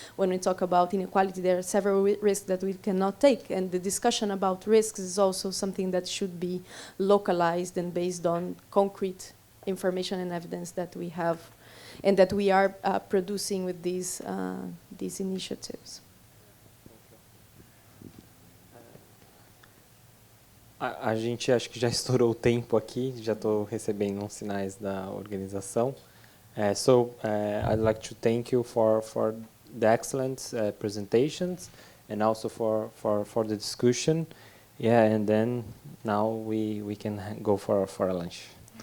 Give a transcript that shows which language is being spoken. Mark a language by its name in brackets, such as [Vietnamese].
[English] When we talk about inequality, there are several risks that we cannot take. And the discussion about risks is also something that should be localized and based on concrete information and evidence that we have and that we are producing with these initiatives. [Portuguese] A gente acho que já estourou o tempo aqui, já estou recebendo uns sinais da organização. [English] So I'd like to thank you for the excellent presentations and also for the discussion. Yeah, and then now we can go for a lunch.